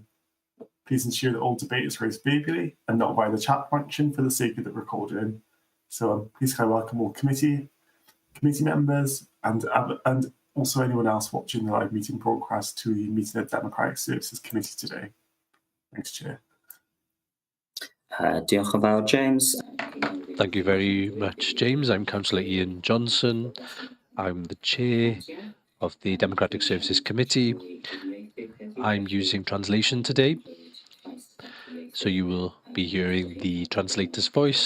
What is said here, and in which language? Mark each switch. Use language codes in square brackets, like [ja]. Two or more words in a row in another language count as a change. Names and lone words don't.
[en] Please ensure that all debate is raised verbally and not via the chat function for the sake of the recording. So please can I welcome all committee members and also anyone else watching the live meeting broadcast to the meeting of Democratic Services Committee today. Thanks, Chair. [cy] Diolch yn fawr, James. [en] Thank you very much, James. I'm Councillor Ian Johnson. I'm the Chair of the Democratic Services Committee. I'm using translation today, so you will be hearing the translator's voice.